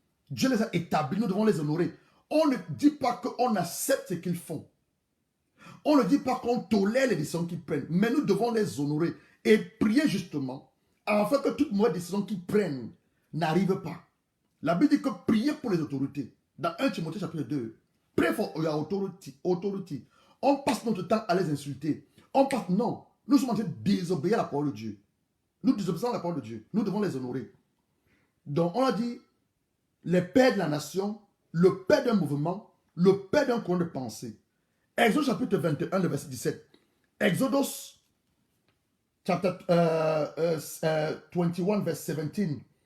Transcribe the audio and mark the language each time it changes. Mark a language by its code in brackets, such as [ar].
[fr] Dieu les a établis, nous devons les honorer. On ne dit pas qu'on accepte ce qu'ils font. On ne dit pas qu'on tolère les décisions qu'ils prennent. Mais nous devons les honorer et prier justement afin que toute mauvaise décision qu'ils prennent n'arrive pas. La Bible dit que prier pour les autorités. Dans 1 Timothée chapitre 2. [en] Pray for your authority. [fr] On passe notre temps à les insulter. Non. Nous sommes en train de désobéir à la parole de Dieu. Nous désobéissons à la parole de Dieu. Nous devons les honorer. Donc on a dit, les pères de la nation, le père d'un mouvement, le père d'un courant de pensée. Exode chapitre 21, le verset 17. [en] Exodus chapter 21, [fr] verset 17.